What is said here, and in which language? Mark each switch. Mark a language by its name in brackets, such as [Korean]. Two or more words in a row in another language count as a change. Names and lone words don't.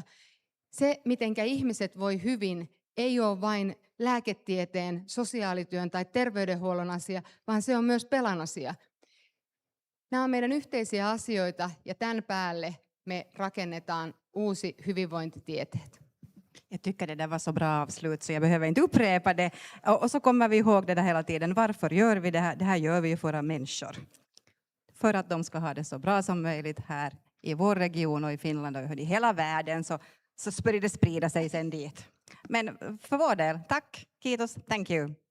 [Finnish] Se, mitenkä ihmiset voi hyvin, ei ole vain lääketieteen, sosiaalityön tai terveydenhuollon asia, vaan se on myös Pelan asia. Nämä on meidän yhteisiä asioita ja tämän päälle me rakennetaan uusi hyvinvointitieteet. [Swedish] Jag tycker det där var så bra avslut så jag behöver inte upprepa det. Och så kommer vi ihåg det där hela tiden. Varför gör vi det här? Det här gör vi ju för våra människor. För att de ska ha det så bra som möjligt här i vår region och i Finland och i hela världen så börjar det sprida sig sen dit. Men för vår del, tack, [Finnish] kiitos, [English] thank you.